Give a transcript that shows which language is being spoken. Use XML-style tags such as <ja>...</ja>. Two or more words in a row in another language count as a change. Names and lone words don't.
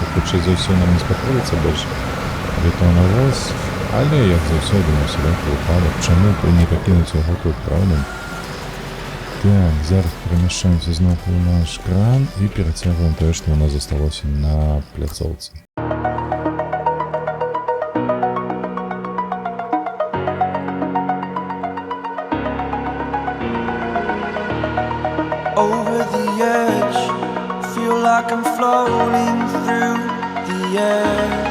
<be>Хутчэй за ўсё нам не спатрэбіцца больш бетонавоз, але як заўсёды на усялякі выпадак, чаму б не пакінуць яго тут, правда? Так, зараз перамяшчаемся зноў у наш кран і перацягваем тое, што ў нас засталося на пляцоўцы.</be> <en>Over the edge, feel like I'm floating through the air.</en>